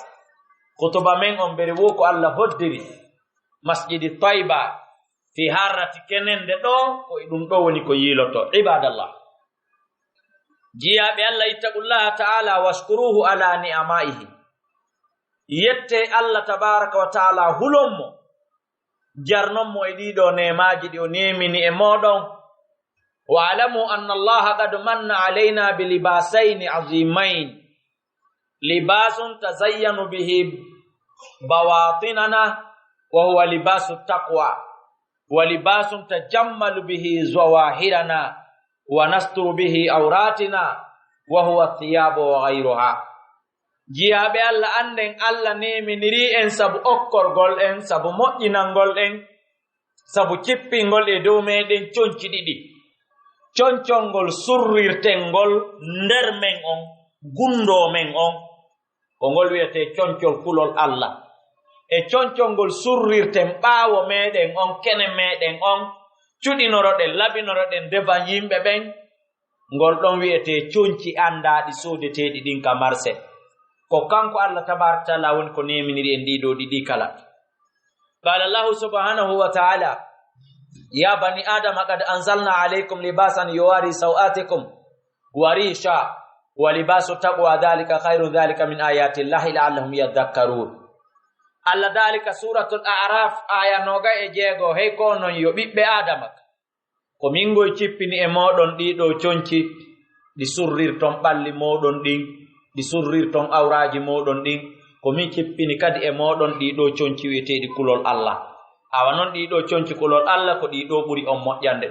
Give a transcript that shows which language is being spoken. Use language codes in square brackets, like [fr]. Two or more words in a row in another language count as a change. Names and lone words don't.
[ff] Khutba men on bere wo ko Allah hoddiri masjidi Tayba fi harrati kenende ɗo, ko ɗum ɗo woni ko yiloto. [ar] Ibadallah, [ff] jiyaɓe Allah, [ar] اتقوا الله تعالى واشكروه على نعمائه. [ff] Yette Allah tabaraka wa ta'ala hulonmo, jarnonmo e ɗiɗo nemaji ɗi o nemini e moɗon. [ar] واعلموا أن الله قد من علينا بلباسين عظيمين. لباس نتزين به بواطننا وهو لباس التقوى ولباس نتجمل به ظواهرنا ونستر به عوراتنا وهو الثياب وغيرها. [ff] Jiyaɓe Allah anden Allah neminiri en sabu okkorgol en, sabu moƴƴinangol en, sabu cippingol e dow meɗen conci ɗiɗi. Concongol surrirtengol nder men on, gundo men on, ko ngol wiyete concol kulol Allah. E concongol surrirten ɓaawo meɗen on, kene meɗen on, cuɗinoroɗen, labinoroɗen devan yimɓe ɓen, ngol ɗon wiyete conci andaɗi sodeteɗi ɗin ka marse. Ko kanko Allah tabaraka taala woni ko neminiri en ɗiɗo ɗiɗi kala. [ar] قال الله سبحانه وتعالى يا بني آدم قد أنزلنا عليكم لباسا يواري سوآتكم وريشا ولباس التقوى ذلك خير ذلك من آيات الله لعلهم يذكرون. [ff] Allah dhalika suratul a'raf aya 26 hey ko non yo ɓiɓɓe adama ko mingoy cippini e moɗon ɗiɗo conci ɗi surrirton ɓalli moɗon ɗin, ɗi surrirton awraji moɗon ɗin, ko min cippini kadi e moɗon ɗiɗo conci wiyeteɗi kulol Allah. Awa non ɗiɗo conci kulol Allah ko ɗiɗo ɓuri on moƴƴande.